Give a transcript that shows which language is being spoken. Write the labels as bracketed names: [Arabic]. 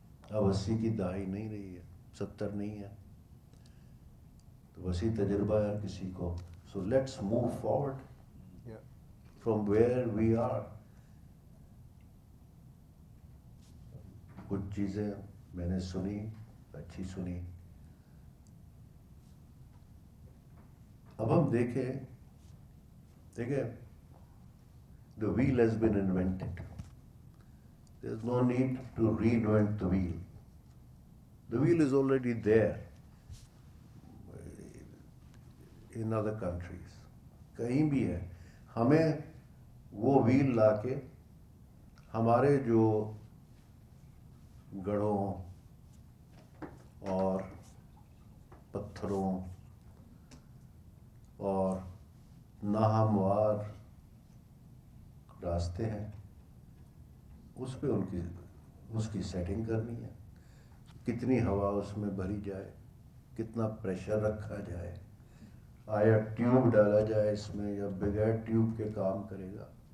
[Urdu] اب 80 کی دہائی نہیں رہی ہے، 70 نہیں ہے، تو وسیع تجربہ ہے ہر کسی کو. [English] So let's move forward from where we are. [Urdu] کچھ چیزیں میں نے سنی، اچھی سنی. اب ہم دیکھیں [English] the wheel has been invented. There's no need to reinvent the wheel. The wheel is already there in other countries. [Urdu] کہیں بھی ہے، ہمیں وہ وہیل لا کے ہمارے جو گڑھوں اور پتھروں اور ناہموار راستے ہیں اس پہ اس کی سیٹنگ کرنی ہے، کتنی ہوا اس میں بھری جائے، کتنا پریشر رکھا جائے، آیا ٹیوب ڈالا جائے اس میں یا بغیر ٹیوب کے کام کرے گا.